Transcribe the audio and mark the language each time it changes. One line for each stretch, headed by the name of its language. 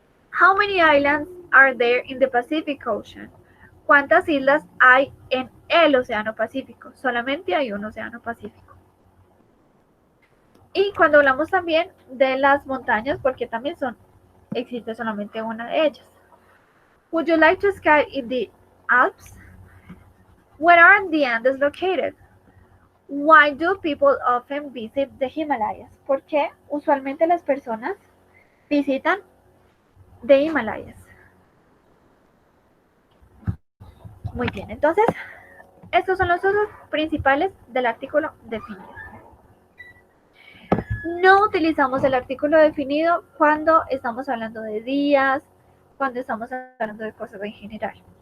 English: How many islands are there in the Pacific Ocean?
Spanish: ¿Cuántas islas hay en el Océano Pacífico? Solamente hay un Océano Pacífico. Y cuando hablamos también de las montañas, porque también existe solamente una de ellas.
English: Would you like to ski in the Alps? Where are the Andes located? Why do people often visit the Himalayas?
Spanish: ¿Por qué usualmente las personas visitan the Himalayas? Muy bien, entonces, estos son los usos principales del artículo definido. No utilizamos el artículo definido cuando estamos hablando de días, cuando estamos hablando de cosas en general.